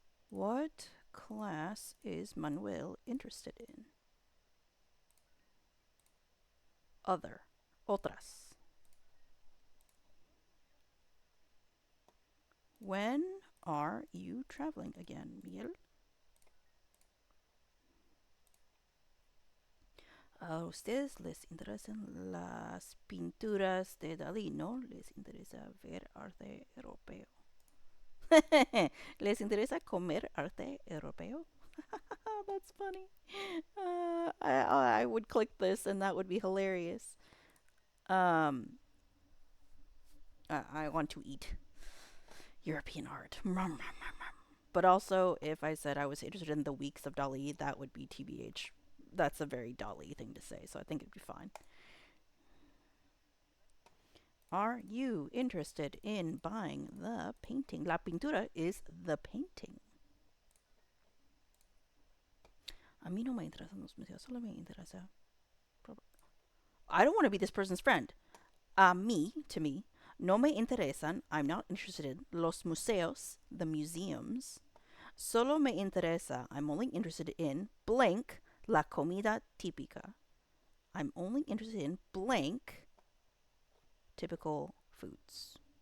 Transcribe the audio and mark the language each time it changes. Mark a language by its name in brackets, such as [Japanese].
[English] What class is Manuel interested in? Other. Otras. When are you traveling again, Miguel? [Spanish] A ustedes les interesan las pinturas de Dalí, ¿no? Les interesa ver arte europeo. ¿Les interesa comer arte europeo? [English] That's funny. I would click this and that would be hilarious. I want to eat European art. But But also, if I said I was interested in the weeks of Dali, that would be TBH. That's a very Dali thing to say, so I think it'd be fine. Are you interested in buying the painting? [Spanish] La pintura [English] is the painting. [Spanish] A mí no me interesan los museos, solo me interesa. [English] I don't want to be this person's friend. [Spanish] A mí, [English] to me, [Spanish] no me interesan. [English] I'm not interested in [Spanish] los museos, [English] the museums. [Spanish] Solo me interesa. [English] I'm only interested in blank [Spanish] la comida típica. [English] I'm only interested in blank typical foods.